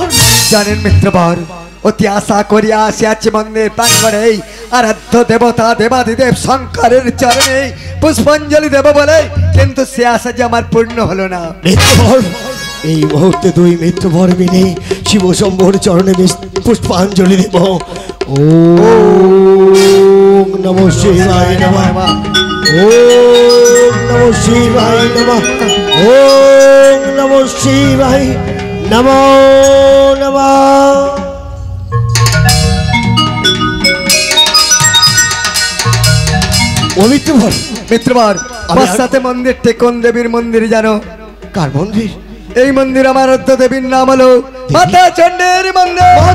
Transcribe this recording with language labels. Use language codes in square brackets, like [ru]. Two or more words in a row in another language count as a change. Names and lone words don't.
[bn] জানেন মিত্রবার অতি আশা করিয়া আসিয়াছে মন্দির প্রাঙ্গণে আরাধ্য দেবতা দেবাদিদেব শঙ্করের চরণে পুষ্পাঞ্জলি দেব বলে কিন্তু সে আশা যে আমার পূর্ণ হলো না মিত্রবর এই মুহূর্তে দুই মিত্রবর মিলে শিব শম্ভুর চরণে পুষ্পাঞ্জলি দেব [sa] ওম নমঃ শিবায় নমঃ ওম নমঃ শিবায় নমঃ ওম নমঃ শিবায় নমো নমঃ ও [bn] মিত্রবার আমার সাথে মন্দিরটি কোন দেবীর মন্দির জানো কার মন্দির এই মন্দির আমার আরাধ্য দেবীর নাম হলো মাতা চণ্ডীর মন্দির